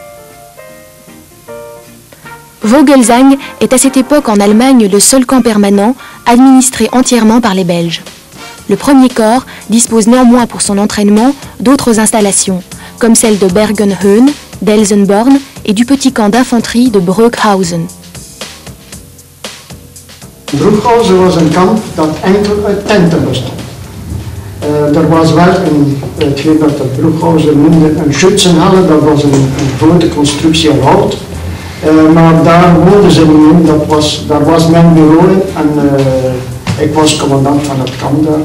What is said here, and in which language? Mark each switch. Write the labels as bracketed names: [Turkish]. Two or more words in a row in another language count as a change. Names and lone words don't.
[French] Vogelzang est à cette époque en Allemagne le seul camp permanent administré entièrement par les Belges. Le premier corps dispose néanmoins pour son entraînement d'autres installations, comme celle de Bergenhöhen, d'Elsenborn et du petit camp d'infanterie de Breukhausen. [Dutch] Breukhausen was een kamp dat enkel uit tenten bestond. Er was wel hetgeen dat de Breukhausen noemde een schützenhalle, dat was een grote constructie in hout. Maar daar woonden ze niet in, daar was mijn bureau in en ik was commandant van het kamp daar.